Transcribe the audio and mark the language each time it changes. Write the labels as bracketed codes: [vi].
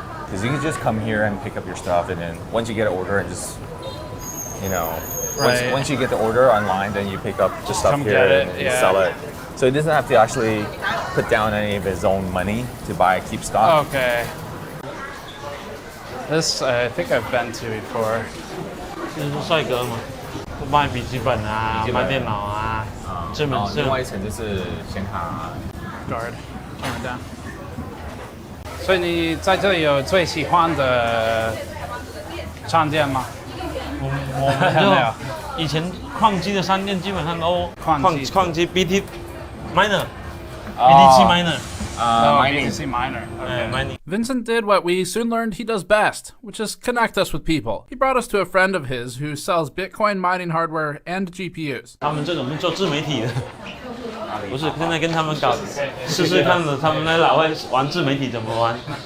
[en] Because you can just come here and pick up your stuff, and then once you get an order and just, Right. once you get the order online, then you pick up the stuff come here get it, and you yeah. sell it. So he doesn't have to actually put down any of his own money to buy keep stock. Okay. This I think I've been to before. [zh] 就是帅哥嘛，卖笔记本啊，卖电脑啊，这门另外一层就是显卡 [en] guard camera down. [zh] 所以你在这里有最喜欢的商店吗？我们就以前矿机的商店基本上都矿机 [en] BT miner BTC miner mining. BTC miner. Okay. Mining. Vincent did what we soon learned he does best, which is connect us with people. He brought us to a friend of his who sells Bitcoin mining hardware and GPUs. [zh] 他们这种是做自媒体的，不是现在跟他们搞试试看的，他们在老外玩自媒体怎么玩。